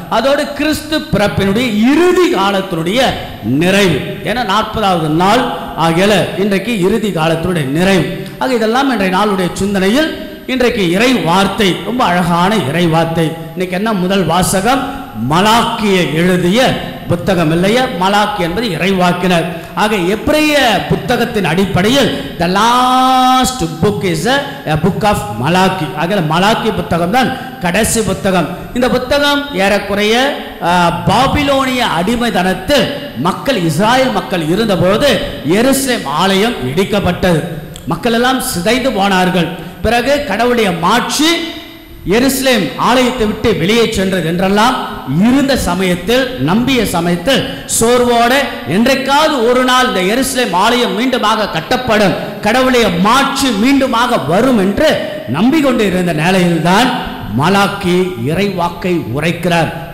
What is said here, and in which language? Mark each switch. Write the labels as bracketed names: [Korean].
[Tamil] அதோடு கிறிஸ்து பிறப்பினுடைய இறுதி காலத்தினுடைய நிறைவு, ஏன்னா 40வது நாள் ஆகிய இன்றைக்கு இறுதி காலத்தினுடைய நிறைவு. ஆக இதெல்லாம் இன்றைய நாளுடைய சிந்தனையில் இன்றைக்கு இறை வார்த்தை ரொம்ப அழகான இறை வார்த்தை. இன்னைக்கு என்ன முதல் வாசகம்? மலாக்கியை எழுதிய புத்தகம் இல்லையா, மலாக்கி என்பது இறைவாக்கினர். ஆக எபிரேய புத்தகத்தின் அடிப்படையில் [English] the last book is a book of Malachi. [Tamil] ஆக மலாக்கி புத்தகம் தான் கடைசி புத்தகம். இந்த புத்தகம் ஏறக்குறைய பாபிலோனிய அடிமைத்தனத்தில் மக்கள் இஸ்ராயல் மக்கள் இருந்தபோது எருசலேம் ஆலயம் இடிக்கப்பட்டது. மக்கள் எல்லாம் சிதைந்து போனார்கள். பிறகு கடவுளுடைய மாட்சி எருசலேம் ஆலயத்தை விட்டு வெளியே சென்றது என்றெல்லாம் இருந்த சமயத்தில், நம்பிய சமயத்தில் சோர்வோடு என்றைக்காவது ஒரு நாள் இந்த எருசலேம் ஆலயம் மீண்டுமாக கட்டப்படும், கடவுளுடைய மாட்சி மீண்டுமாக வரும் என்று நம்பிக்கொண்டு இருந்த நிலையில்தான் மலாக்கி இறைவாக்கை உரைக்கிறார்.